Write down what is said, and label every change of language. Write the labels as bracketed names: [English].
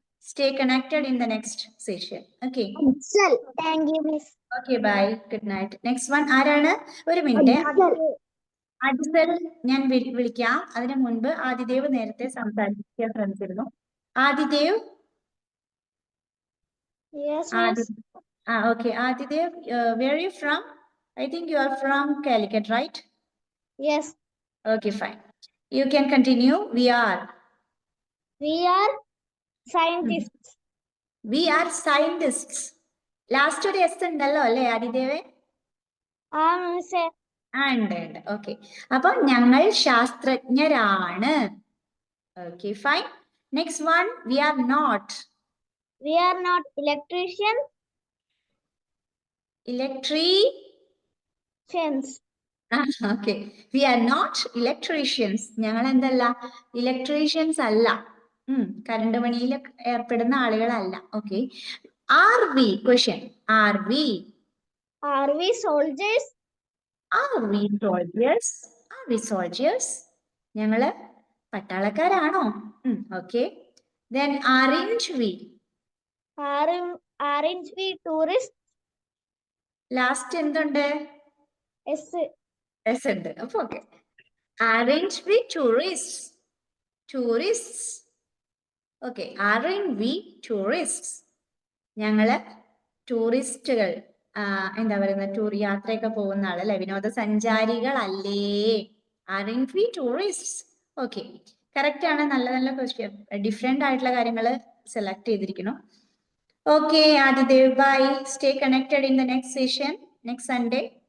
[English] Stay connected in the next session. Okay. Thank you, Miss. Okay, bye. Good night. Next one [Malayalam] ആരാണ്? ഒരു minute. Ajsal ഞാൻ വിളിക്കാം. അതിനു മുൻപ് ആദിദേവ് നേരത്തെ സംസാരിക്കാൻ ശ്രമിച്ചിരുന്നു. Adidev. [English] Yes, Miss. Okay. Adidev, where are you from? I think you are from Calicut, right? Yes. Okay, fine. You can continue. We are scientists. We are scientists. [Malayalam] Last ഒരു എസ് ഉണ്ടല്ലോ അല്ലേ ആദിദേവേ? [English] Miss. [Malayalam] ഉണ്ട്. ഓക്കെ, അപ്പൊ ഞങ്ങൾ ശാസ്ത്രജ്ഞരാണ്. [English] Okay, fine. Next one, we are not. We are not electricians. Electricians. Okay, we are not electricians. [Malayalam] ഞങ്ങൾ എന്തല്ല? Electricians അല്ല, current പണിയിൽ ഏർപ്പെടുന്ന ആളുകളല്ല. [English] Okay, are we? Question. Are we soldiers? Are we soldiers? Are we soldiers? [Malayalam] ഞങ്ങള് പട്ടാളക്കാരാണോ? [English] Okay. Then aren't we? Aren't we tourists? [Malayalam] Last എന്തുണ്ട്? S ഉണ്ട്. അപ്പൊ okay. [English] Aren't we tourists? Tourists. Okay, aren't we tourists? [Malayalam] ഞങ്ങള് ടൂറിസ്റ്റുകൾ, എന്താ പറയുന്നത്, യാത്രയൊക്കെ പോകുന്ന ആളല്ലേ, വിനോദസഞ്ചാരികളല്ലേ. [English] Aren't we tourists? [Malayalam] Okay, correct ആണ്. നല്ല നല്ല ക്വസ്റ്റ്യൻ, ഡിഫറെന്റ് ആയിട്ടുള്ള കാര്യങ്ങൾ സെലക്ട് ചെയ്തിരിക്കണം. [English] Okay Adidev, bye. Stay connected in the next session, next Sunday.